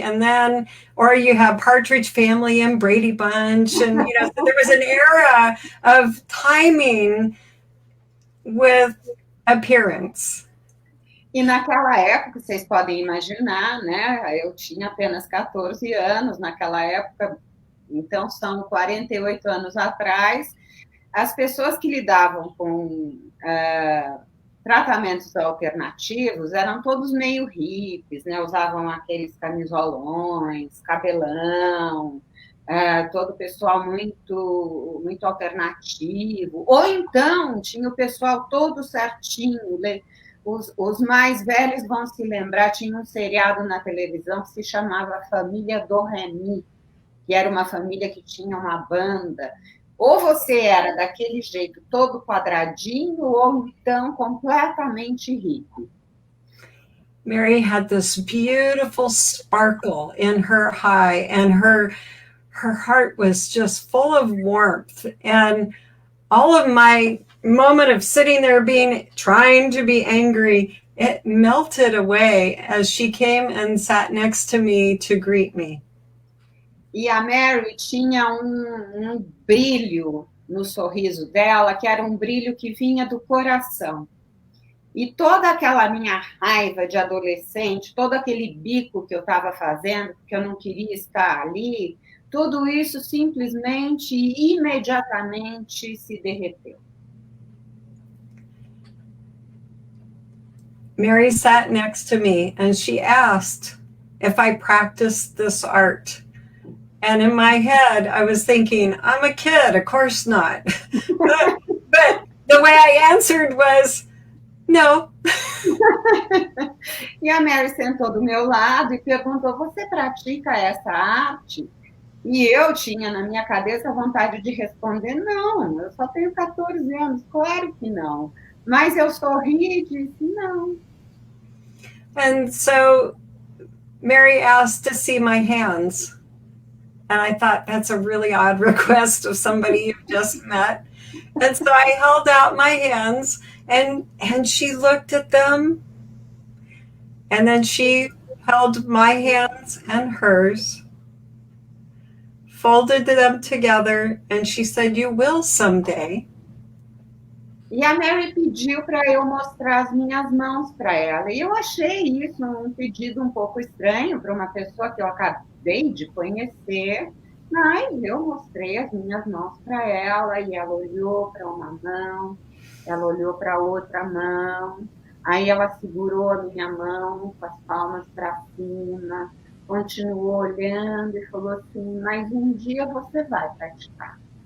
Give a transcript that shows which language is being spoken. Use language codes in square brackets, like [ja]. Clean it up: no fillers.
[en] And then, or you have Partridge Family and Brady Bunch. And, you know, so there was an era of timing with appearance. [pt] E naquela época, vocês podem imaginar, né? Eu tinha apenas 14 anos naquela época, então são 48 anos atrás. As pessoas que lidavam com tratamentos alternativos eram todos meio hippies, né? Usavam aqueles camisolões, cabelão, todo o pessoal muito, muito alternativo. Ou então tinha o pessoal todo certinho. Os mais velhos vão se lembrar, tinha um seriado na televisão que se chamava Família do Remy, que era uma família que tinha uma banda. Ou você era daquele jeito todo quadradinho, ou então completamente hippie. [en] Mary had this beautiful sparkle in her eye, and her heart was just full of warmth. And all of my moment of sitting there trying to be angry, it melted away as she came and sat next to me to greet me. [pt] E a Mary tinha um brilho no sorriso dela, que era um brilho que vinha do coração. E toda aquela minha raiva de adolescente, todo aquele bico que eu estava fazendo, porque eu não queria estar ali, tudo isso simplesmente, imediatamente se derreteu. [en] Mary sat next to me and she asked if I practiced this art. And in my head, I was thinking, I'm a kid, of course not. but the way I answered was, no. [pt] E a Mary sentou do meu lado e perguntou, você pratica essa arte? E eu tinha na minha cabeça a vontade de responder, não, eu só tenho 14 anos, claro que não. Mas eu sorri e disse, não. [en] And so Mary asked to see my hands. And I thought, that's a really odd request of somebody you've just met. And so I held out my hands, and she looked at them. And then she held my hands and hers, folded them together, and she said, you will someday. [pt] E a Mary pediu para eu mostrar as minhas mãos para ela. E eu achei isso um pedido um pouco estranho para uma pessoa que eu acabei de conhecer, mas eu mostrei as minhas mãos para ela e ela olhou para uma mão, ela olhou para a outra mão, aí ela segurou a minha mão com as palmas para cima, continuou olhando e falou assim, mas um dia você vai praticar.